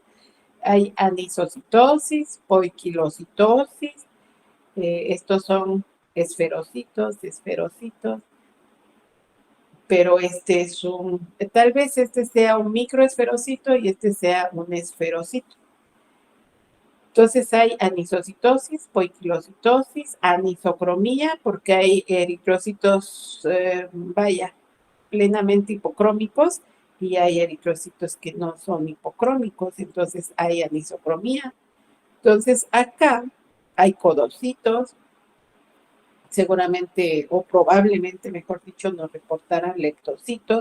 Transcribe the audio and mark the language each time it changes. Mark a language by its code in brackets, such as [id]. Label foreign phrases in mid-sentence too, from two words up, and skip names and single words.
[es] Hay anisocitosis, poiquilocitosis, estos son esferocitos, pero este es tal vez este sea un microesferocito y este sea un esferocito. Entonces hay anisocitosis, poiquilocitosis, anisocromía, porque hay eritrocitos, plenamente hipocrómicos, y hay eritrocitos que no son hipocrómicos, entonces hay anisocromía. Entonces acá hay codocitos, seguramente o probablemente, mejor dicho, nos reportaran leptocitos.